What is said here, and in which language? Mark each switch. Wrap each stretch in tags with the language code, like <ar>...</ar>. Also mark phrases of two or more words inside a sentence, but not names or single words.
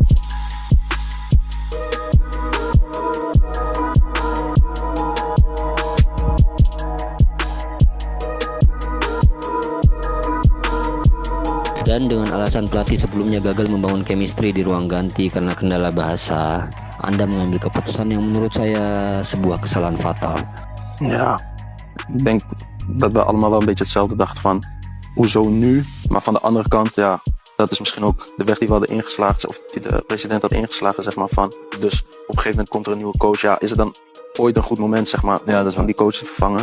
<id>Dan dengan alasan pelatih sebelumnya gagal membangun chemistry di ruang ganti karena kendala bahasa, Anda mengambil keputusan yang menurut saya sebuah kesalahan fatal.</id> <nl>Ja, ik denk dat we allemaal wel een beetje hetzelfde dachten van hoezo nu, maar van de andere kant ja, dat is misschien ook de weg die we hadden ingeslagen of die de president had ingeslagen zeg maar van. Dus op een gegeven moment komt er een nieuwe coach, ja, is het dan ooit een goed moment zeg maar ja, dat is om die coach te vervangen.</nl>